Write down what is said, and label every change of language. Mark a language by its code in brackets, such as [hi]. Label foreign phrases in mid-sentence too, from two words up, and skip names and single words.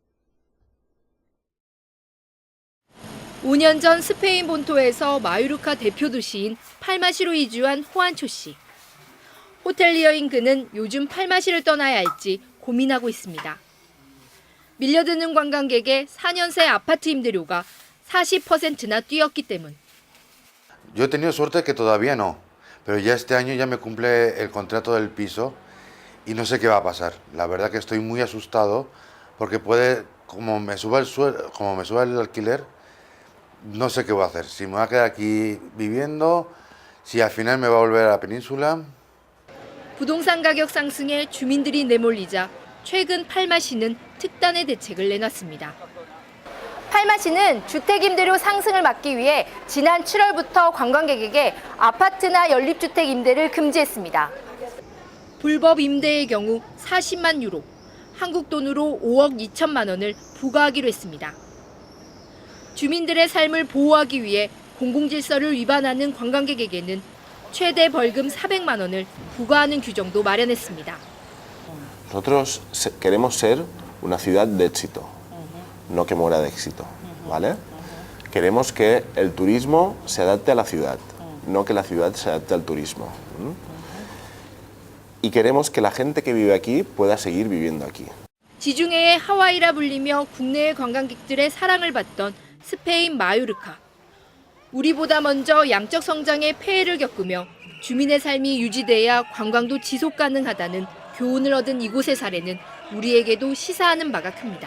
[ko] 5년 전 스페인 본토에서 마요르카 대표 도시인 팔마시로 이주한 호안초 씨. 호텔리어인 그는 요즘 팔마시를 떠나야 할지 고민하고 있습니다. 밀려드는 관광객의 4년 새 아파트 임대료가 40%나 뛰었기 때문. [es] Yo he tenido suerte que todavía no, pero ya este año ya me cumple el contrato del piso y no sé qué va a pasar. La verdad que estoy muy asustado porque puede, como me suba el alquiler, no sé qué voy a hacer. Si me voy a quedar aquí viviendo, si al final me va a volver a la península. [ko] 부동산 가격 상승에 주민들이 내몰리자 최근 팔마시는 특단의 대책을 내놨습니다. 팔마시는 주택 임대료 상승을 막기 위해 지난 7월부터 관광객에게 아파트나 연립주택 임대를 금지했습니다. 불법 임대의 경우 40만 유로, 한국 돈으로 5억 2천만 원을 부과하기로 했습니다. 주민들의 삶을 보호하기 위해 공공질서를 위반하는 관광객에게는 최대 벌금 400만 원을 부과하는 규정도 마련했습니다. [es] Nosotros queremos ser una ciudad de éxito, no que muera de éxito, ¿vale? Queremos que el turismo se adapte a la ciudad, no que la ciudad se adapte al turismo. Y queremos que la gente que vive aquí pueda seguir viviendo aquí. [ko] 지중해의 하와이라 불리며 국내의 관광객들의 사랑을 받던 스페인 마요르카. 우리보다 먼저 양적 성장의 폐해를 겪으며 주민의 삶이 유지돼야 관광도 지속 가능하다는 교훈을 얻은 이곳의 사례는 우리에게도 시사하는 바가 큽니다.